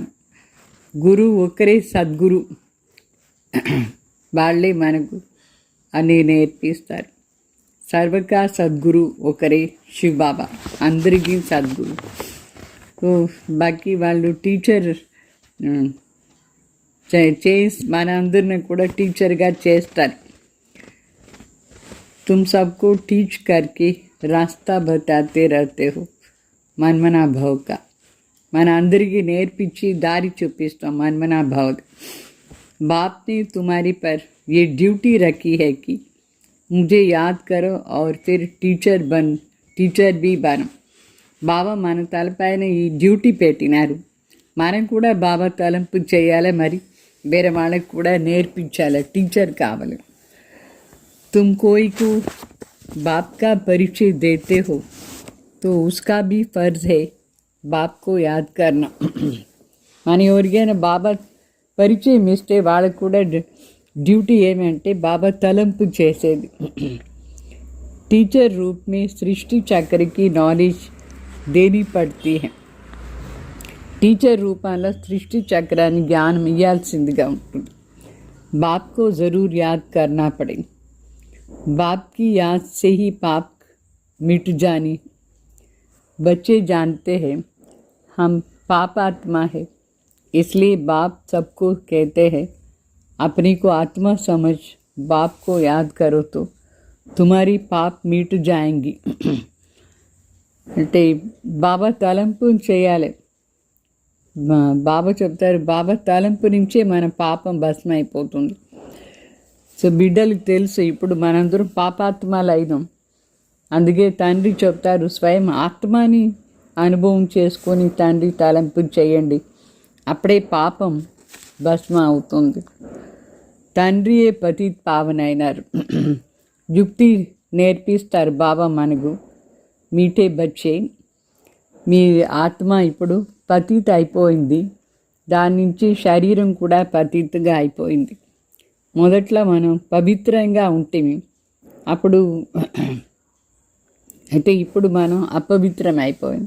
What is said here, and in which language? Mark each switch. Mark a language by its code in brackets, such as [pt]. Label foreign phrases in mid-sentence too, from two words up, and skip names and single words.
[te] గురువు ఒక్కరే సద్గురు, వాళ్ళే మనకు అన్నీ నేర్పిస్తారు. [hi] सर्व का सद्गुरु [te] ఒకరే శివ బాబా, అందరికీ సద్గురు. బాకీ వాళ్ళు టీచర్ మన అందరిని కూడా టీచర్గా చేస్తారు. [hi] तुम सबको टीच करके रास्ता बताते रहते हो मनमना भाव का. [te] మన అందరికీ నేర్పించి దారి చూపిస్తాం [hi] मनमना भाव. बाप ने तुम्हारी पर ये ड्यूटी रखी है कि मुझे याद करो और फिर टीचर भी बनो. [te] బాబా మన తలపైన ఈ డ్యూటీ పెట్టినారు, మనం కూడా బాబా తలంపు చేయాలి, మరి వేరే వాళ్ళకి కూడా నేర్పించాలి, టీచర్ కావాలి. [hi] तुम कोई को बाप का परिचय देते हो तो उसका भी फर्ज है बाप को याद करना. [te] మన ఎవరికైనా బాబా పరిచయం ఇస్తే వాళ్ళకు కూడా డ్యూటీ ఏమంటే బాబా తలంపు చేసేది. [hi] टीचर रूप में सृष्टि चक्र की नॉलेज देनी पड़ती है. [te] టీచర్ రూపంలో సృష్టి చక్రాన్ని జ్ఞానం ఇవ్వాల్సిందిగా ఉంటుంది. [hi] बाप को ज़रूर याद करना पड़ेगा. बाप की याद से ही पाप मिट जानी. बच्चे जानते हैं हम पाप आत्मा है, इसलिए बाप सबको कहते हैं अपनी को आत्मा समझ बाप को याद करो तो तुम्हारी पाप मिट जाएंगी. [te] అంటే బాబా తలంపు చేయాలి. బాబా చెప్తారు, బాబా తలంపు నుంచే మన పాపం భస్మైపోతుంది. సో బిడ్డలకు తెలుసు ఇప్పుడు మనందరం పాపాత్మలు అయినాం. అందుకే తండ్రి చెప్తారు, స్వయం ఆత్మని అనుభవం చేసుకొని తండ్రి తలంపు చేయండి, అప్పుడే పాపం భస్మ అవుతుంది. తండ్రియే [hi] पतित पावन [te] అయినారు. యుక్తి నేర్పిస్తారు బాబా మనకు. [hi] मीठे बच्चे, [te] మీ ఆత్మ ఇప్పుడు పతిత్ అయిపోయింది, దాని నుంచి శరీరం కూడా పతిత్గా అయిపోయింది. మొదట్లో మనం పవిత్రంగా ఉంటుంది, అప్పుడు అయితే ఇప్పుడు మనం అపవిత్రం అయిపోయింది.